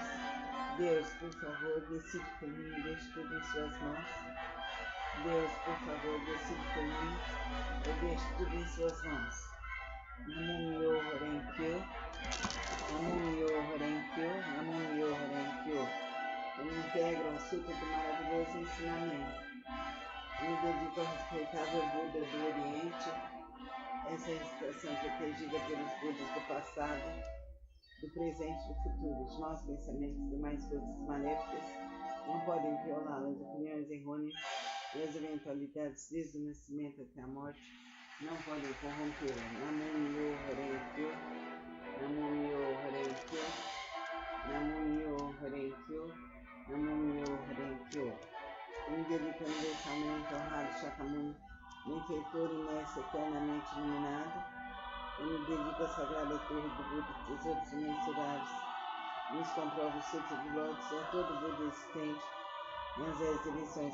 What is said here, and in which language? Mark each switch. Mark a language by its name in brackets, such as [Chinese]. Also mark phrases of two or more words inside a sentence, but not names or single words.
[Portuguese] Deus, por favor, decide por mim, deixe tudo em suas mãos. Deus, por favor, decide por mim, eu deixo tudo em suas mãos. [Japanese] 南無妙法蓮華経、南無妙法蓮華経、南無妙法蓮華経. [Portuguese] Eu me integro ao Sutra do maravilhoso ensinamento. Eu me dedico ao respeitável Buda do Oriente. Essa é a estação protegida pelos Budas do passado, do presente e do futuro. Os nossos pensamentos e demais forças maléficas não podem violar as opiniões errôneas e as eventualidades desde o nascimento até a morte não podem corrompê-la. [Japanese] 南無妙法蓮華経、南無妙法蓮華経、南無妙法蓮華経、南無妙法蓮華経. [Portuguese] Eu me dedico universalmente ao Rabi Shakyamuni, benfeitor e mestre eternamente iluminado. Eu me dedico à sagrada torre do Buda, tesouros imensuráveis, nos comprova o Sutra do Lotus e a todo Buda existente nas 10 dimensões.